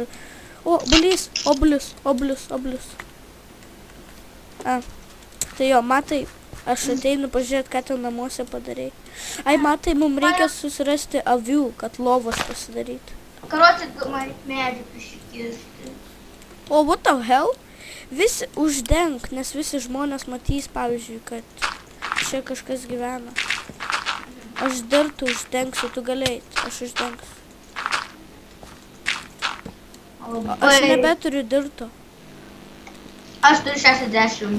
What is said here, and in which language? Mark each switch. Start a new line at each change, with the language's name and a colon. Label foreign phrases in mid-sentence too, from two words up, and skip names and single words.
Lithuanian: O, obuolius. Tai jo, matai, aš ateinu pažiūrėti, ką ten namuose padarei. Ai, matai, mums reikia susirasti avių, kad lovos pasidaryti. Karoči, man medį prisikirsti. O,
English: what the hell?
Lithuanian: Visi uždenk, nes visi žmonės matys, pavyzdžiui, kad čia kažkas gyvena. Aš dirtų uždengsiu, tu galėjai, aš uždengsiu. Aš nebeturiu dirto. Aš turiu 60.